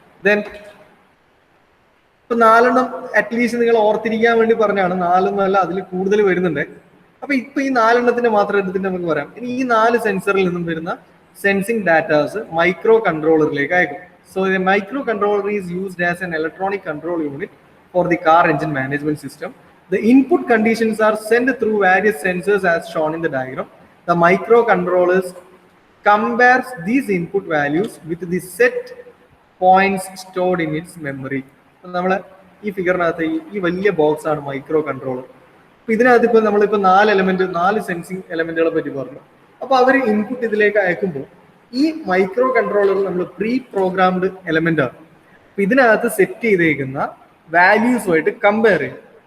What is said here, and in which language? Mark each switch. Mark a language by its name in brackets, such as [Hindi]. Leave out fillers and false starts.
[Malayalam] Then ഇപ്പൊ 4 at least നിങ്ങൾ ഓർത്തിരിക്കാൻ വേണ്ടി പറഞ്ഞാണ്, 4 അല്ല അതിൽ കൂടുതൽ വരുന്നുണ്ട്. അപ്പൊ ഇപ്പൊ ഈ 4 മാത്രം എടുത്തിട്ട് നമുക്ക് പറയാം. ഇനി ഈ 4 സെൻസറിൽ നിന്നും വരുന്ന സെൻസിങ് ഡാറ്റാസ് മൈക്രോ കൺട്രോളറിലേക്ക് അയക്കും. [English] So the microcontroller is used as an electronic control unit for the car engine management system. The input conditions are sent through various sensors as shown in the diagram. The microcontrollers compares these input values with the set points stored in its memory. [Malayalam] നമ്മൾ ഈ ഫിഗറിനകത്ത് ഈ വലിയ box ആണ് micro controller. അപ്പൊ ഇതിനകത്ത് ഇപ്പൊ നമ്മളിപ്പോ 4 sensing എലമെന്റുകളെ പറ്റി പറഞ്ഞു. അപ്പൊ അവർ ഇൻപുട്ട് ഇതിലേക്ക് അയക്കുമ്പോൾ ഈ മൈക്രോ കൺട്രോളർ നമ്മൾ പ്രീ പ്രോഗ്രാംഡ് എലമെന്റ് ആണ്. അപ്പൊ ഇതിനകത്ത് സെറ്റ് ചെയ്തേക്കുന്ന വാല്യൂസുമായിട്ട് കമ്പയർ ചെയ്യും.